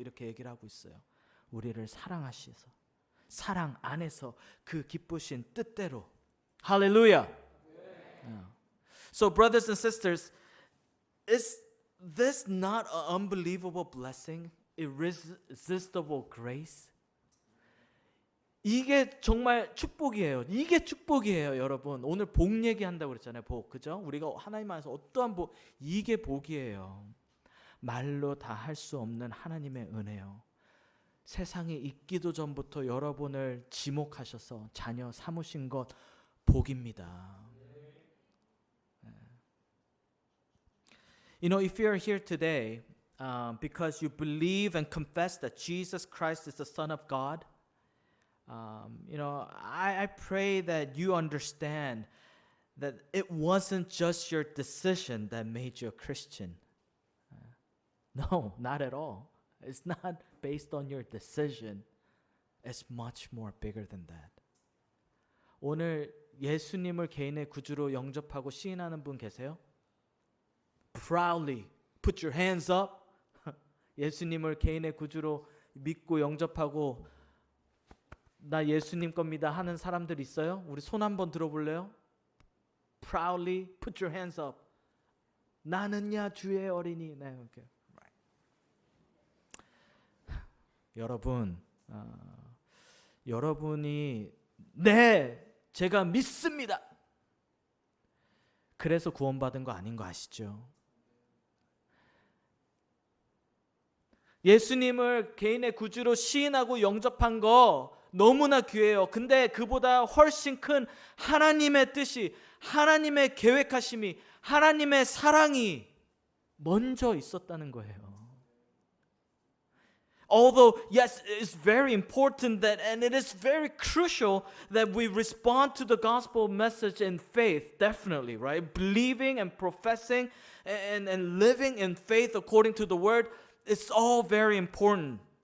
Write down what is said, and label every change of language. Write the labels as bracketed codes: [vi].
[ko] 이렇게 얘기를 하고 있어요. 우리를 사랑하셔서. 사랑 안에서 그 기쁘신 뜻대로. [en] Hallelujah. Yeah. So brothers and sisters, is this not an unbelievable blessing? Irresistible grace? [ko] 이게 정말 축복이에요. 이게 축복이에요, 여러분. 오늘 복 얘기한다고 그랬잖아요. 복, 그죠? 우리가 하나님 안에서 어떠한 복, 이게 복이에요. 말로 다 할 수 없는 하나님의 은혜요. 세상이 있기도 전부터 여러분을 지목하셔서 자녀 삼으신 것 복입니다. [en] If you're here today because you believe and confess that Jesus Christ is the Son of God, I pray that you understand that it wasn't just your decision that made you a Christian. No, not at all. It's not based on your decision. It's much more bigger than that. [ko] 오늘 예수님을 개인의 구주로 영접하고 시인하는 분 계세요? [en] Proudly put your hands up. [ko] 예수님을 개인의 구주로 믿고 영접하고 나 예수님 겁니다 하는 사람들 있어요? 우리 손 한번 들어볼래요? [en] Proudly put your hands up. [ko] 나는야 주의 어린이. 네, [en] okay. Right. [ko] 여러분, 여러분이 네, 제가 믿습니다. 그래서 구원받은 거 아닌 거 아시죠? 예수님을 개인의 구주로 시인하고 영접한 거 너무나 귀해요. 근데 그보다 훨씬 큰 하나님의 뜻이, 하나님의 계획하심이, 하나님의 사랑이 먼저 있었다는 거예요. [en] Although, yes, it's very important that, and it is very crucial that we respond to the gospel message in faith, definitely, right? Believing and professing and living in faith according to the word, it's all very important.